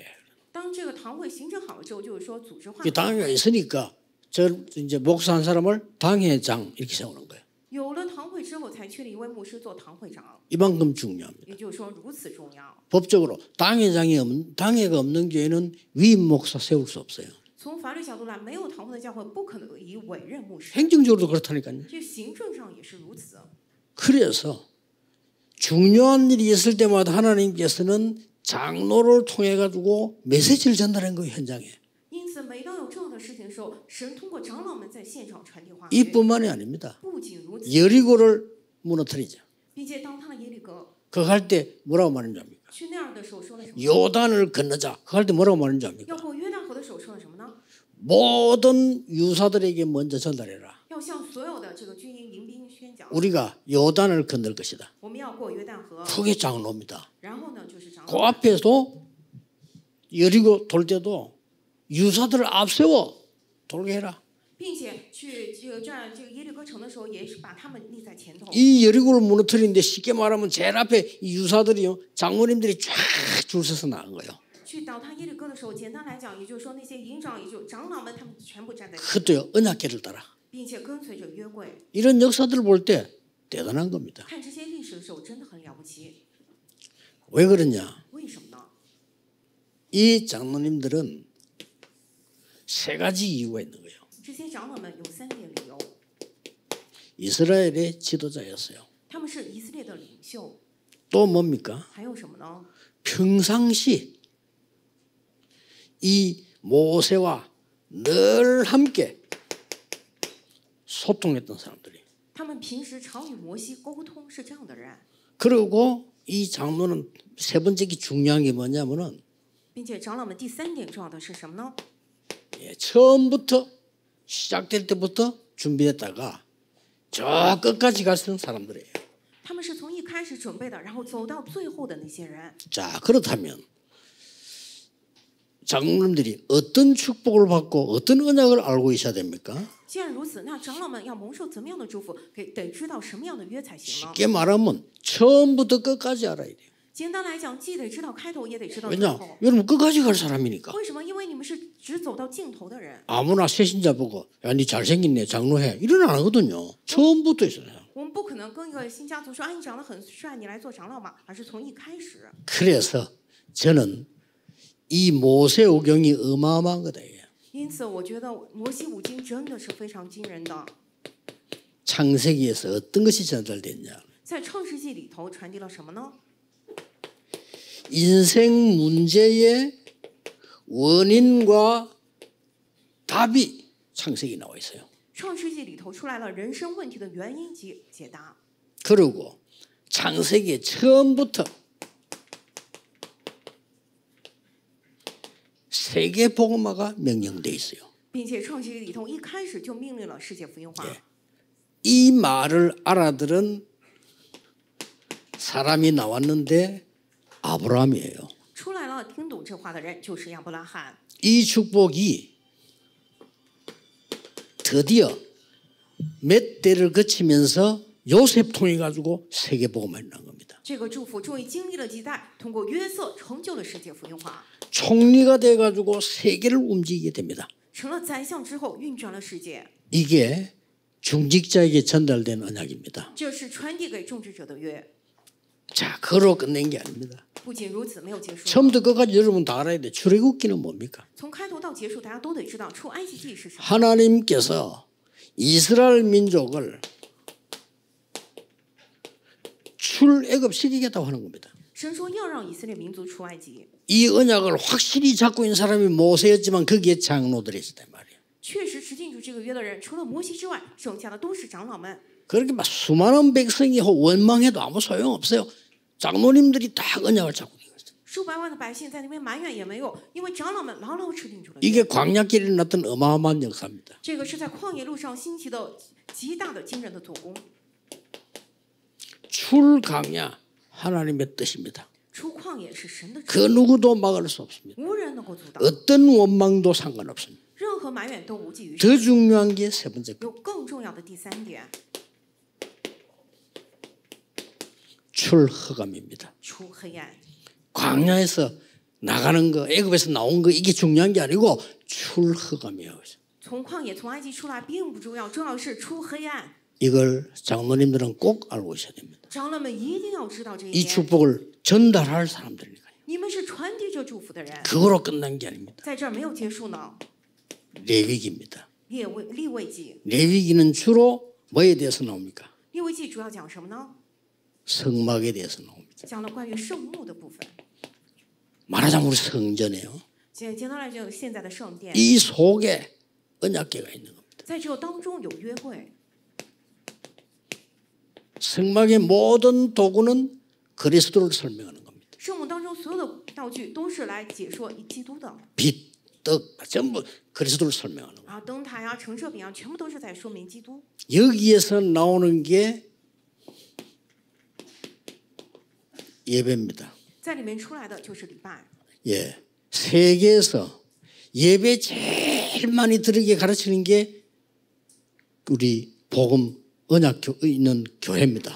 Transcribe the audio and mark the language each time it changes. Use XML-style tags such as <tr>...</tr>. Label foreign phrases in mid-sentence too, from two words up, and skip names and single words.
<zh>当这个堂会形成好了之后，就是说组织化。</zh> <ko>그 당회가 있으니까 저 이제 목사 한 사람을 당회장 이렇게 세우는 거예요.</ko> <zh>有了堂会之后，才确立一位牧师做堂会长，</zh> <ko>이만큼 중요합니다.</ko> <zh>也就是说如此重要。</zh> <ko>법적으로 당회가 없는 교회는 위임 목사 세울 수 없어요.</ko> <zh>从法律角度来，没有堂会的教会不可能以委任牧师，</zh> <ko>행정적으로도 그렇다니까요.</ko> <zh>这行政上也是如此。</zh> <ko>그래서 중요한 일이 있을 때마다 하나님께서는 장로를 통해 가지고 메시지를 전달한 거예요. 현장에.</ko> <zh>因此，每当有重要的事情的时候，神通过长老们在现场传递话语。</zh> <ko>이뿐만이 아닙니다.</ko> <zh>不仅如此，</zh> <ko>여리고를 무너뜨리죠.</ko> <zh>并且当他耶利哥</zh> <ko>그거 할 때 뭐라고 말하는지 압니까?</ko> <zh>去那儿的时候说了什么？</zh> <ko>요단을 건너자. 그거 할 때 뭐라고 말하는지 압니까?</ko> <zh>要过约旦河的时候说了什么呢？</zh> <ko>모든 유사들에게 먼저 전달해라.</ko> <zh>要向所有的这个军营迎兵宣讲，</zh> <ko>우리가 요단을 건널 것이다.</ko> <zh>我们要过约旦河。</zh> <ko>그게 장로입니다.</ko> <zh>然后呢，就是长 그 老，</zh> <ko>앞에서 여리고 돌 때도 유사들을 앞세워 돌게 해라.</ko> <zh>并且去这个占这个耶利哥城的时候，也是把他们立在前头。</zh> <ko>이 여리고를 무너뜨리는데 쉽게 말하면 제일 앞에 이 유사들이요 장로님들이 쫙 줄 서서 나간 거예요.</ko> <zh>去倒塌耶利哥的时候，简单来讲，也就是说那些营长，也就长老们，他们全部站在，</zh> <ko>그것도요 언약궤를 따라.</ko> <zh>并且跟随着约柜。</zh> <ko>이런 역사들을 볼 때 대단한 겁니다.</ko> <zh>看这些历史的时候，真的很了不起。</zh> <ko>왜 그러냐?</ko> <zh>为什么呢？</zh> <ko>이 장로님들은 세 가지 이유가 있는 거예요.</ko> <zh>这些长老们有3点理由，</zh> <ko>이스라엘의 지도자였어요.</ko> <zh>他们是以色列的领袖。</zh> <ko>또 뭡니까?</ko> <zh>还有什么呢？</zh> <ko>평상시 이 모세와 늘 함께 소통했던 사람들이.</ko> <zh>他们平时常与摩西沟通，是这样的人。</zh> <ko>그리고 이 장로는 세 번째 중요한 게 뭐냐면은</ko> <zh>并且长老们第3点重要的是什么呢？</zh> <ko>처음부터 시작될 때부터 준비했다가 저 끝까지 갔던 사람들이에요.</ko> <zh>他们是从一开始准备的，然后走到最后的那些人。</zh> <ko>자 그렇다면 장로님들이 어떤 축복을 받고 어떤 언약을 알고 있어야 됩니까?</ko> <zh>既然如此，那长老们要蒙受怎么样的祝福？得知道什么样的约才行呢？</zh> <ko>쉽게 말하면 처음부터 끝까지 알아야 돼요.</ko> <zh>简单来讲，既得知道开头，也得知道最</zh> <ko>왜냐?</ko> <zh>后。</zh> <ko>여러분 끝까지 갈 사람이니까.</ko> <zh>为什么？因为你们是只走到尽头的人。</zh> <ko>아무나 새신자 보고 야, 니 잘생겼네 장로해 이런 안 하거든요. 처음부터 있어요.</ko> <zh>我们不可能跟一个新家族说：“哎，你长得很帅，你来做长老吧。” 而是从一开始。</zh> <ko>그래서 저는 이 모세오경이 어마어마한 거다.</ko> <zh>因此，我觉得摩西五经真的是非常惊人的。</zh> <ko>창세기에서 어떤 것이 전달됐냐?</ko> <zh>在创世纪里头传递了什么呢？</zh> <ko>인생 문제의 원인과 답이 창세기 나와 있어요.</ko> <zh>创世纪里头出来了人生问题的原因及解答。</zh> <ko>그리고 창세기 처음부터 세계 복음화가 명령돼 있어요.</ko> <zh>并且创世纪里头一开始就命令了世界福音化。</zh> <ko>이 말을 알아들은 사람이 나왔는데 아브라함이에요.</ko> <zh>出来了听懂这话的人就是亚伯拉罕。</zh> <ko>이 축복이 드디어 몇 대를 거치면서 요셉 통해 가지고 세계 복음화가 난 겁니다.</ko> <zh>这个祝福终于经历了几代，通过约瑟成就了世界福音化，</zh> <ko>총리가 돼 가지고 세계를 움직이게 됩니다.</ko> <zh>成了宰相之后运转了世界。</zh> <ko>이게 중직자에게 전달된 언약입니다.</ko> <zh>这是传递给种植者的约。</zh> <ko>자, 그로 끝낸 게 아닙니다.</ko> <zh>不仅如此，没有结束。</zh> <ko>처음부터 끝까지 여러분 다 알아야 돼. 출애굽기는 뭡니까?</ko> <zh>从开头到结束，大家都得知道出埃及记是什么。</zh> <ko>하나님께서 이스라엘 민족을 출애굽시키겠다고 하는 겁니다.</ko> <zh>神说要让以色列民族出埃及，</zh> <ko>이 언약을 확실히 잡고 있는 사람이 모세였지만 거기에 장로들이 있었단 말이에요.</ko> <zh>确实持定住这个约的人，除了摩西之外，剩下的都是长老们。</zh> <ko>그렇게 막 수많은 백성이 원망해도 아무 소용없어요. 장로님들이 딱 언약을 잡고 있는 거죠.</ko> <zh>数百万的百姓在那边埋怨也没用，因为长老们牢牢持定住了约。</zh> <ko>이게 광야길에 일어났던 어마어마한 역사입니다.</ko> <zh>这个是在旷野路上兴起的极大的惊人的做工。</zh> <ko>출강야 하나님의 뜻입니다.</ko> <zh>出旷野是神的旨</zh> <ko>그 누구도 막을 수 없습니다.</ko> <zh>意，无人能够阻挡，</zh> <ko>어떤 원망도 상관없습니다.</ko> <zh>任何埋怨都无济于事。</zh> <ko>더 중요한 게 세 번째 거.</ko> <zh>有更重要的第三点，</zh> <ko>출허감입니다.</ko> <zh>出黑暗。</zh> <ko>광야에서 나가는 거, 애굽에서 나온 거 이게 중요한 게 아니고 출허감이에요.</ko> <zh>从旷野从埃及出来并不重要，重要是出黑暗。</zh> <ko>이걸 장로님들은 꼭 알고 있어야 됩니다.</ko> <zh>长老们一定要知道这一 이 点。</zh> <ko>축복을 전달할 사람들이니까요.</ko> <zh>你们是传递这祝福的人，</zh> <ko>그거로 끝난 게 아닙니다.</ko> <zh>在这儿没有结束呢。</zh> <ko>레위기입니다.</ko> <zh>立位记，</zh> <ko>레위기는 주로 뭐에 대해서 나옵니까?</ko> <zh>立位记主要讲什么呢？</zh> <ko>성막에 대해서 나옵니다.</ko> <zh>讲了关于圣幕的部分。</zh> <ko>말하자면 우리 성전이에요.</ko> <zh>简单来讲，现在的圣殿，</zh> <ko>이 속에 언약궤가 있는 겁니다.</ko> <zh>在这当中有约会。</zh> <ko>성막의 모든 도구는 그리스도를 설명하는 겁니다.</ko> <zh>圣幕当中所有的道具都是来解说基督的</zh> <ko>빛, 떡 전부 그리스도를 설명하는 거예요.</ko> <zh>啊，灯台啊、陈设饼啊，全部都是在说明基督。</zh> <ko>여기에서 나오는 게 예배입니다.</ko> <zh>在里面出来的就是礼拜。</zh> <ko>예, 세계에서 예배 제일 많이 들으게 가르치는 게 우리 복음 언약 있는 교회입니다.</ko>